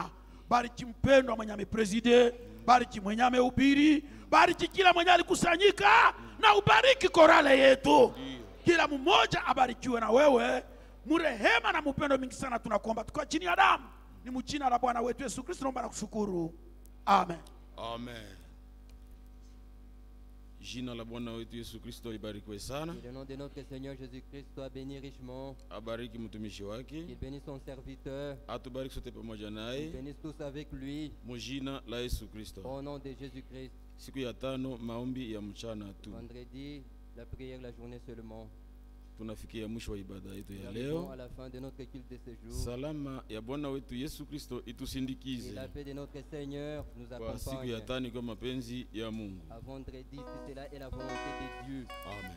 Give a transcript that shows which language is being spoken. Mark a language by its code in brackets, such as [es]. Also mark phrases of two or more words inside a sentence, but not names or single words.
[sw] Bariki mpendwa mwenye amepreside, bariki mwenye amehubiri, bariki kila mwenye alikusanyika, na ubariki korale yetu. Kila mmoja abarikiwe na wewe. Murehema na mpendo mingi sana tunakuomba tukiwa chini ya damu, ni mjina la Bwana wetu Yesu Kristo naomba na kushukuru. Amen. Amen. Jina la Bwana wetu Yesu Kristo libarikiwe sana. [fr] Que le nom de notre Seigneur Jésus-Christ soit béni richement. [sw] Abariki mtumishi wake, [fr] Qu'il bénisse son serviteur. [sw] atubariki sote pamoja [fr] Qu'il [sw] naye [fr] bénisse tous avec lui. [sw] mujina la Yesu Kristo. [fr] Au nom de Jésus-Christ. [sw] Siku ya tano maombi ya mchana tu. [fr] Vendredi, la prière, la journée seulement. [sw] tunafikia mwisho wa ibada yetu [fr] Nous [sw] ya [fr] arrivons [sw] leo. [fr] à la fin de notre culte de ce jour. [sw] Salama ya Bwana wetu Yesu Kristo [fr] Et [sw] itusindikize [fr] la paix de notre Seigneur nous [sw] kwa siku [fr] accompagne. [sw] ya tani kwa mapenzi ya Mungu. [fr] À vendredi, si cela est la volonté de Dieu. Amen.